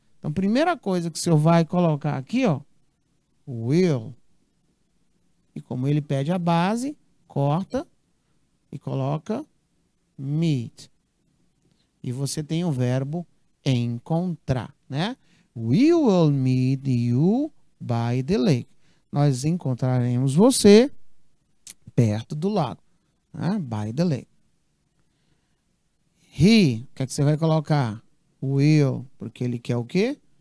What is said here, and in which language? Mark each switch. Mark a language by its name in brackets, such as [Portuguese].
[Portuguese] Então, primeira coisa que o senhor vai colocar aqui, ó, will. E como ele pede a base, corta e coloca meet. E você tem o verbo encontrar, né? [English] We will meet you by the lake. [Portuguese] Nós encontraremos você perto do lago, né? [English] By the lake. [Portuguese] He, o que é que você vai colocar? Will, porque ele quer o quê?